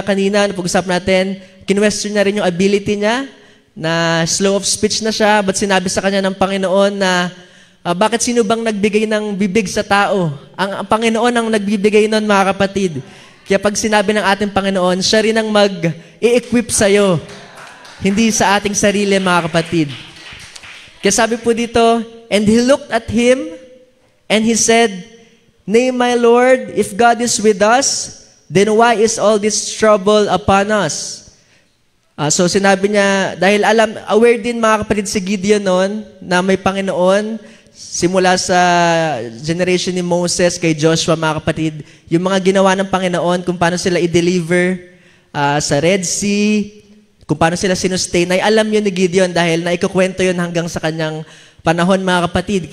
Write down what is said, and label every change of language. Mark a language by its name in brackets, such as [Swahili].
[Filipino] Kanina, napag-usap natin, kinwestiyon na rin yung ability niya, na [English] slow of speech [Filipino] na siya, but sinabi sa kanya ng Panginoon na, bakit sino bang nagbigay ng bibig sa tao? Ang Panginoon ang nagbibigay nun, mga kapatid. Kaya pag sinabi ng ating Panginoon, siya rin ang mag-i-equip sa'yo, hindi sa ating sarili, mga kapatid. Kaya sabi po dito, [English] and he looked at him, and he said, Nay, my Lord, if God is with us, then why is all this trouble upon us? [Filipino] So sinabi niya, dahil aware din, mga kapatid, si Gideon noon, na may Panginoon, simula sa generation ni Moses kay Joshua, mga kapatid, yung mga ginawa ng Panginoon, kung paano sila i-deliver sa Red Sea, kung paano sila sinustain, ay alam yun ni Gideon dahil naikukwento yun hanggang sa kanyang panahon, mga kapatid.